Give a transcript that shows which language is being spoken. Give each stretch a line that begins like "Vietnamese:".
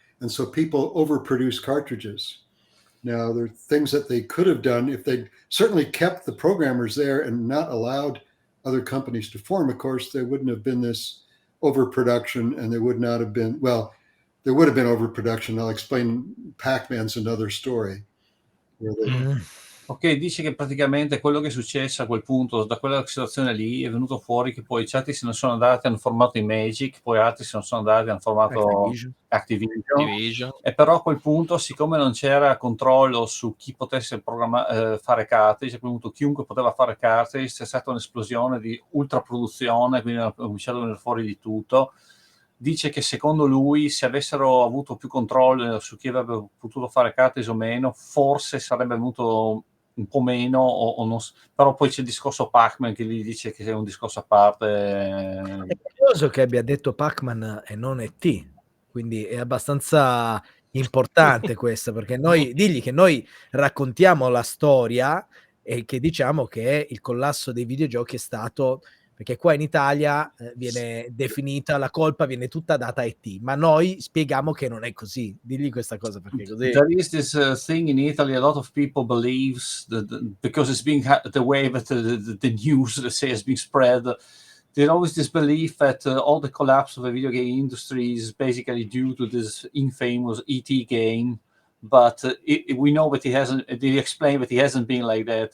English: And so people overproduce cartridges. Now, there are things that they could have done if they certainly kept the programmers there and not allowed other companies to form. Of course, there wouldn't have been this overproduction, and there would not have been, well, there would have been overproduction. I'll explain. Pac-Man's another story.
Italian: Ok, dice che praticamente quello che è successo a quel punto, da quella situazione lì, è venuto fuori che poi certi se ne sono andati, hanno formato i Magic, poi altri se ne sono andati, hanno formato Activision. E però a quel punto, siccome non c'era controllo su chi potesse fare cartridge, a quel punto chiunque poteva fare cartridge, c'è stata un'esplosione di ultraproduzione, quindi hanno cominciato a venire fuori di tutto. Dice che secondo lui, se avessero avuto più controllo su chi avrebbe potuto fare cartridge o meno, forse sarebbe venuto un po' meno, o non, però poi c'è il discorso Pac-Man che gli dice che è un discorso a parte. È curioso che abbia detto Pac-Man e non E.T., quindi è abbastanza importante questo, perché digli che noi raccontiamo la storia e che diciamo che il collasso dei videogiochi è stato, perché qua in Italia viene definita, la colpa viene tutta data a E.T., ma noi spieghiamo che non è così. Digli questa cosa, perché così...
English: There is this thing in Italy, a lot of people believes that because it's being the way that the news, let's say, has been spread, there's always this belief that all the collapse of the video game industry is basically due to this infamous E.T. game. But we know that he hasn't. They explain that he hasn't been like that.